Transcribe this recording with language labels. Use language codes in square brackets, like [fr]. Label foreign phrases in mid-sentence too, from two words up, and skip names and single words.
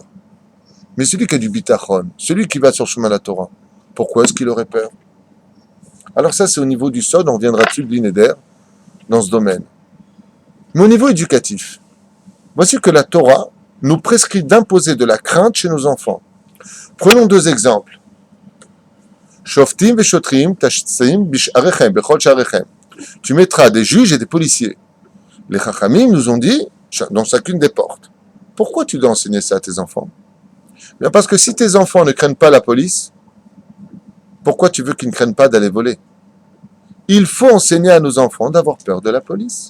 [fr] Mais celui qui a du bitachon, celui qui va sur le chemin de la Torah, pourquoi est-ce qu'il aurait peur? Alors ça, c'est au niveau du sod, on reviendra dessus de l'inéder, dans ce domaine. Mais au niveau éducatif, voici que la Torah nous prescrit d'imposer de la crainte chez nos enfants. Prenons deux exemples. [he] שופטים ושוטרים תשים בשעריכם בכל שעריכם. [fr] Tu mettras des juges et des policiers. Les chachamim nous ont dit, dans chacune des portes. Pourquoi tu dois enseigner ça à tes enfants? Bien parce que si tes enfants ne craignent pas la police, pourquoi tu veux qu'ils ne craignent pas d'aller voler? Il faut enseigner à nos enfants d'avoir peur de la police.